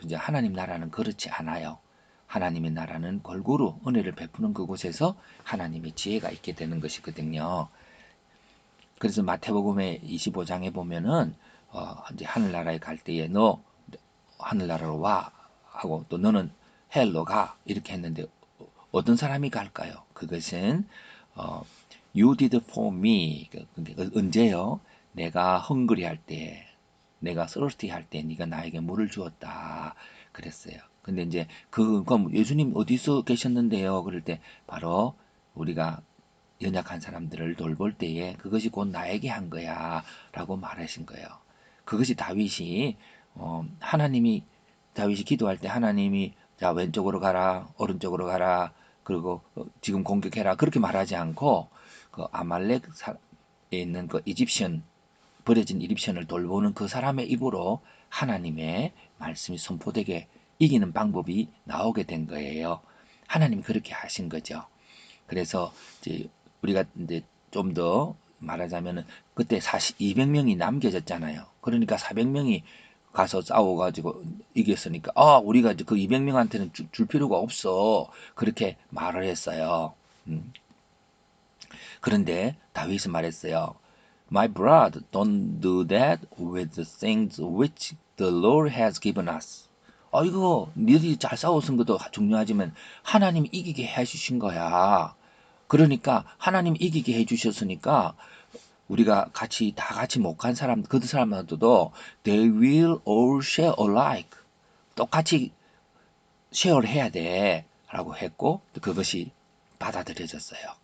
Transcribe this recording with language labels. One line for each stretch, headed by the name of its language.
Korean: 이제 하나님 나라는 그렇지 않아요. 하나님의 나라는 골고루 은혜를 베푸는 그곳에서 하나님의 지혜가 있게 되는 것이거든요. 그래서 마태복음의 25장에 보면은 이제 하늘나라에 갈 때에 너 하늘나라로 와 하고 또 너는 헬로 가 이렇게 했는데 어떤 사람이 갈까요? 그것은
English: You did for me.
Korean: 근데 언제요? 내가 헝그리 할 때, 내가 thirsty 할 때 네가 나에게 물을 주었다 그랬어요. 근데 이제 그럼 예수님 어디서 계셨는데요? 그럴 때 바로 우리가 연약한 사람들을 돌볼 때에 그것이 곧 나에게 한 거야 라고 말하신 거예요. 그것이 다윗이 하나님이 다윗이 기도할 때 하나님이 자 왼쪽으로 가라 오른쪽으로 가라 그리고 지금 공격해라 그렇게 말하지 않고 그 아말렉에 있는 그 이집션 버려진 이집션을 돌보는 그 사람의 입으로 하나님의 말씀이 선포되게 이기는 방법이 나오게 된 거예요. 하나님이 그렇게 하신 거죠. 그래서 이제 우리가 이제 좀 더 말하자면은 그때 200명이 남겨졌잖아요. 그러니까 400명이 가서 싸워가지고 이겼으니까 우리가 이제 그 200명한테는 줄 필요가 없어 그렇게 말을 했어요. 그런데 다윗은 말했어요.
English: My brother, don't do that with the things which the Lord has given us.
Korean: 이거 니들이 잘 싸워쓴 것도 중요하지만 하나님이 이기게 해주신 거야. 그러니까 하나님 이기게 해주셨으니까 우리가 다 같이 목한 사람, 그 사람들도
English: they will all share alike.
Korean: 똑같이 쉐어를 해야 돼. 라고 했고 그것이 받아들여졌어요.